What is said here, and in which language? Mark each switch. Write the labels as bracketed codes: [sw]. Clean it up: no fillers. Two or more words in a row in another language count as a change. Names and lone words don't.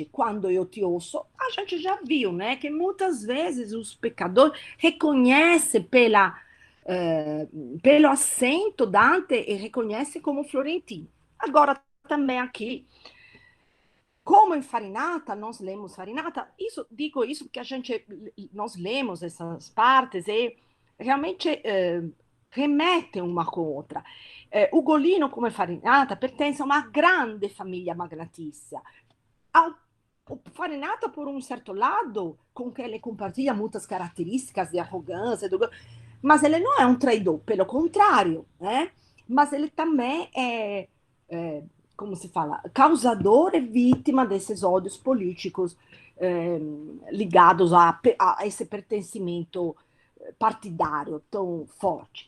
[pt] Quando eu te ouço, a gente já viu, né? Que muitas vezes os pecadores reconhecem pelo acento Dante e reconhecem como florentino. Agora, também aqui, como em Farinata, nós lemos Farinata, digo isso porque nós lemos essas partes e realmente remetem uma com outra. Ugolino, come Farinata, pertence a uma grande [it] famiglia magnatizia. [pt] O Farinata, por um certo lado, com que ele compartilha muitas características de arrogância, mas ele não é um traidor, pelo contrário, né? Mas ele também como se fala, causador e vítima desses ódios políticos ligados a esse pertencimento partidário tão forte.